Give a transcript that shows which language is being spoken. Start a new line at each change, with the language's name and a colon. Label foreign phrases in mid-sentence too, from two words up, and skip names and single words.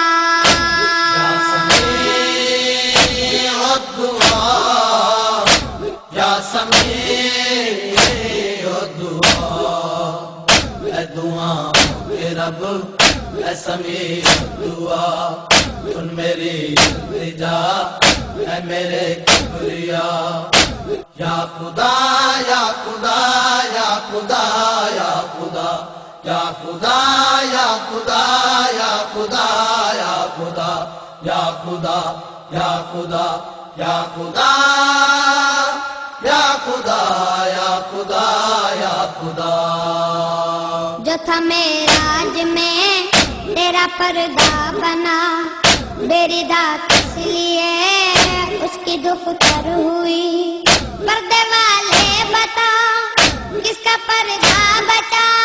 Arabic: یا سمیع الدعا یا سمیع الدعا
Urdu: اے دعا کے رب اے
Arabic: سمیع الدعا
Urdu: سن میری التجا اے میرے کبریا یا خدا یا خدا یا خدا یا خدا یا خدا یا خدا یا خدا یا خدا یا خدا یا خدا یا خدا یا خدا یا خدا یا خدا جو تھا معراج میں تیرا پردہ بنا میری داد کس لیے اس کی دختر ہوئی پردے والے بتا کس کا پردہ بچا